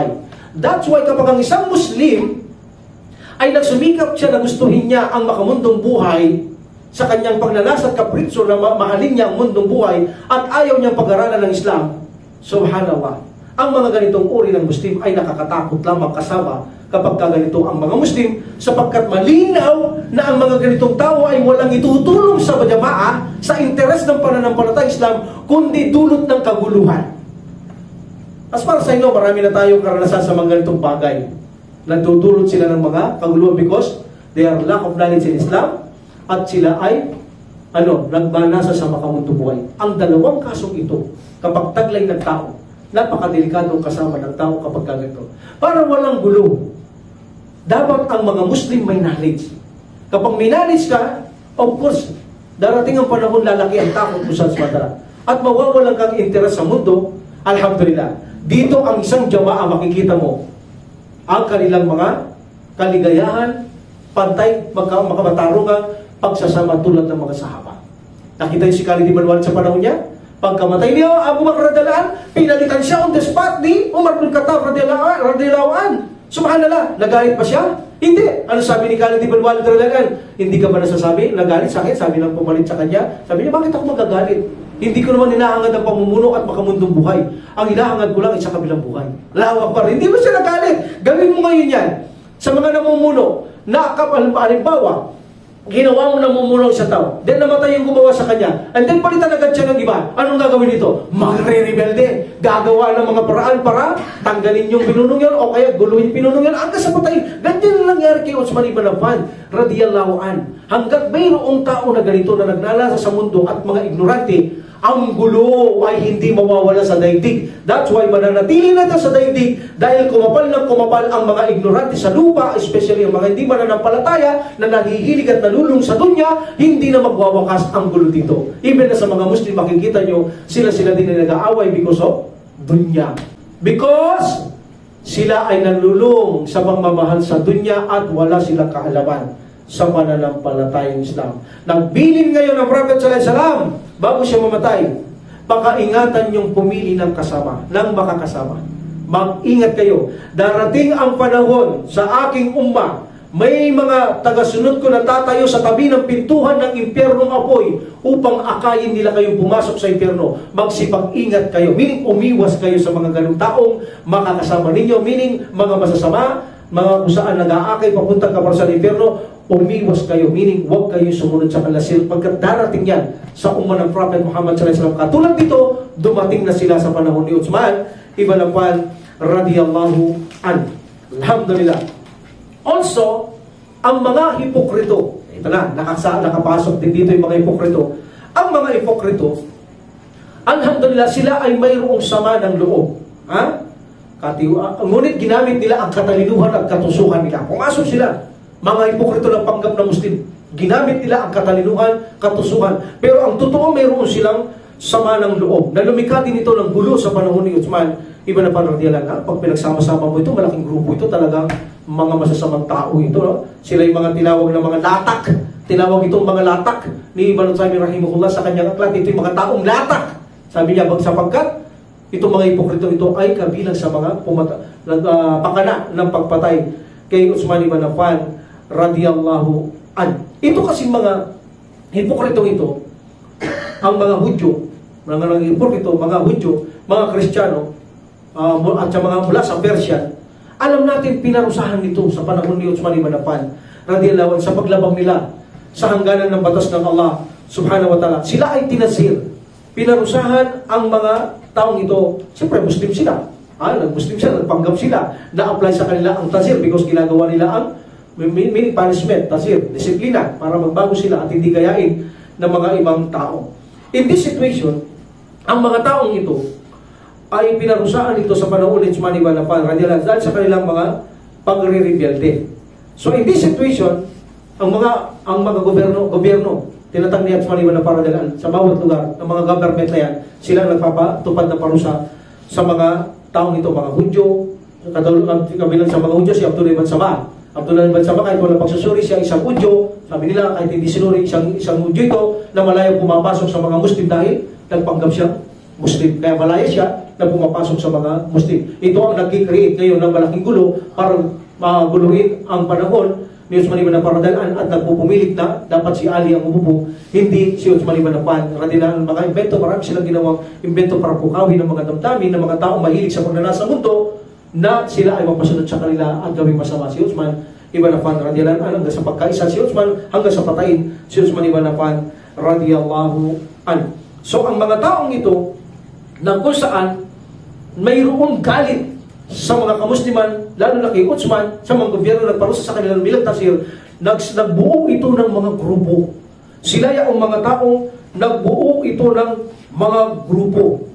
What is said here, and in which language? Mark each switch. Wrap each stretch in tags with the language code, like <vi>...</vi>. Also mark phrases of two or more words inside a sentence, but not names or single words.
<en>That's why</en> <tl>kapag ang isang Muslim ay nagsumikap siya na gustuhin niya ang makamundong buhay sa kanyang pagnanasa at kapritso na mahalin niya ang mundong buhay at ayaw niyang pag-aralan ng Islam, subhanallah, ang mga ganitong uri ng Muslim ay nakakatakot lamang kasama kapag ganito ang mga Muslim, sapagkat malinaw na ang mga ganitong tao ay walang itutulong sa jamaa sa interes ng pananampalatayang Islam, kundi dulot ng kaguluhan. As para sa inyo, marami na tayong karanasan sa mga ganitong bagay. Nagdudulot sila ng mga kaguluhan</tl> <en>because they are lack of knowledge in Islam</en> <tl>at sila ay nagbanasa sa makamundong buhay. Ang dalawang kasong ito, kapag taglay ng tao, napakadelikadong kasama ng tao kapag ganito. Para walang gulo, dapat ang mga Muslim may knowledge. Kapag may knowledge ka,</tl> <en>of course,</en> <tl>darating ang panahon lalaki ang takot mo sa madara. At mawawalan kang interes sa mundo, alhamdulillah. Dito ang isang jamaa, makikita mo ang kanilang mga kaligayahan, pantay, makamatarungan, pagsasama tulad ng mga sahaba. Nakita yung si Khalid ibn Walid sa panahon niya? Pagkamatay niya, Abu Bakr radhiyallahu, pinalitan siya</tl> <en>on the spot</en> <tl>ni Umar bin Khattab</tl> <ar>radhiyallahu an.</ar> <tl>Subhanallah, nagalit pa siya? Hindi. Ano sabi ni Khalid ibn Walid</tl> <ar>radhiyallahu an?</ar> <tl>Hindi ka ba nasasabi? Nagalit sa akin? Sabi ng pumalit sa kanya. Sabi niya, bakit ako magagalit? Hindi ko naman hinahangad ang pamumuno at makamundong buhay. Ang hinahangad ko lang ay sa kabilang buhay. Lawak pa rin. Hindi mo siya nagalit. Gawin mo ngayon yan. Sa mga namumuno, halimbawa, ginawa mo namumuno sa tao, then namatay yung gumawa sa kanya,</tl> <en>and then</en> <tl>palitan agad siya ng iba. Anong gagawin nito? Magre-rebelde. Gagawa ng mga paraan para tanggalin yung pinunong yan, o kaya guluhin pinunong yan hanggang sa patay. Ganyan lang nangyari kay Uthman ibn Affan,</tl> <ar>radiyallahu an.</ar> <tl>Hanggat mayroong tao na ganito na nagnalasa sa mundo at mga ignorante, ang gulo ay hindi mawawala sa daigdig.</tl> <en>That's why</en> <tl>mananatili natin sa daigdig dahil kumapal ng kumapal ang mga ignorante sa lupa, especially ang mga hindi mananampalataya na nahihilig at nalulung sa dunya, hindi na magwawakas ang gulo dito. Even na sa mga Muslim, makikita nyo, sila din na nag-aaway</tl> <en>because of</en> <tl>dunya. Because sila ay nalulung sa pagmamahal sa dunya at wala silang kaalaman sa pananampalatayang Islam. Nagbilin ngayon ang Prophet</tl> <ar>sallallahu alaihi wasallam</ar> <tl>bago siya mamatay. Pakaingatan yung pumili ng kasama, ng makakasama. Mag-ingat kayo. Darating ang panahon sa aking umma, may mga tagasunod ko na tatayo sa tabi ng pintuhan ng impyernong apoy upang akayin nila kayong pumasok sa impyerno. Magsipag-ingat kayo. Meaning, umiwas kayo sa mga ganung taong makakasama ninyo. Meaning, mga masasama, mga kung saan nag-aakay papuntang kaparusahan sa impyerno, umiwas kayo, meaning huwag kayo sumunod sa kanila pagkat darating yan sa umma ng Prophet Muhammad</tl> <ar>sallallahu alaihi wasallam.</ar> <tl>Katulad dito, dumating na sila sa panahon ni Uthman ibn Affan</tl> <ar>radiyallahu an.</ar> <tl>Alhamdulillah. Also, ang mga hipokrito, ito na, nakapasok din dito yung mga hipokrito. Ang mga hipokrito, alhamdulillah, sila ay mayroong sama ng loob. Ha? Ngunit ginamit nila ang katalinuhan at katusuhan nila. Pumasok sila. Mga hipokrito ng panggap na Muslim, ginamit nila ang katalinuhan, katusuhan. Pero ang totoo, mayroon silang sama ng loob. Na lumikha din ito ng gulo sa panahon ni Uthman ibn Affan</tl> <ar>radiyallahu anhu.</ar> <tl>Pag pinagsama-sama mo ito, malaking grupo ito, talagang mga masasamang tao ito. No? Sila yung mga tinawag na mga latak. Tinawag itong mga latak ni Ibn Taymiyyah rahimahullah sa kanyang aklat. Ito yung mga taong latak. Sabi niya, sapagkat itong mga hipokrito ito ay kabilang sa mga pakana ng pagpatay kay Uthman ibn Affan</tl> <ar>radiyallahu an.</ar> <tl>Ito kasi mga hipokritong ito, ang mga Hudyo, mga hipokritong, mga Hudyo, mga Kristiyano, at sa mga mula sa Persia, alam natin pinarusahan nito sa panahon ni Uthman ibn Affan</tl> <ar>radiyallahu an</ar> <tl>sa paglabang nila sa hangganan ng batas ng Allah</tl> <ar>subhanahu wa ta'ala.</ar> <tl>Sila ay tinasir. Pinarusahan ang mga taong ito. Siyempre, Muslim sila. Nag-Muslim sila, nagpanggap sila. Na-apply sa kanila ang tasir because ginagawa nila ang</tl> <en>meaning punishment,</en> <tl>tasir, disiplina, para magbago sila at hindi gayain ng mga ibang tao.</tl> <en>In this situation,</en> <tl>ang mga taong ito ay pinarusahan ito sa panahon ni Uthman ibn Affan</tl> <ar>radiyallahu anhu</ar> <tl>sa kanilang mga pagre-rebelde.</tl> <en>So in this situation,</en> <tl>ang mga gobyerno tinatang ni Uthman ibn Affan</tl> <ar>radiyallahu anhu</ar> <tl>sa bawat lugar ng mga government na yan, sila nagpapatupad ng parusa sa mga taong ito, mga Hudyo, kabilang sa mga Hudyo si Abdullah ibn Sabah. Abdullah ibn Sabah, kahit walang pagsusuri siya, isang Hudyo, sabi nila, kahit hindi sinuri isang Hudyo ito, na malaya pumapasok sa mga Muslim dahil nagpanggap siya Muslim. Kaya malaya siya na pumapasok sa mga Muslim. Ito ang nag-create ngayon ng malaking gulo para maguluhin ang panahon ni Uthman ibn Affan</tl> <ar>radiyallahu anhu</ar> <tl>at nagpupumilit na dapat si Ali ang umupo, hindi si Uthman ibn Affan</tl> <ar>radiyallahu anhu.</ar> <tl>Mga invento, marami silang ginawang invento para pukawin ng mga damdamin ng mga taong mahilig sa pagnanasa mundo na sila ay mapasunod sa kanila at gawing masama si Uthman ibn Affan</tl> <ar>radiyallahu anhu</ar> <tl>hanggang sa pagkaisa si Uthman, hanggang sa patayin si Uthman ibn Affan</tl> <ar>radiyallahu anhu.</ar> <tl>So ang mga taong ito na kung saan mayroong galit sa mga kamusliman, lalo na kay Uthman, sa mga gobyerno nagparusa sa kanilang bilang tasir, nagbuo ito ng mga grupo. Sila yung mga taong nagbuo ito ng mga grupo.</tl>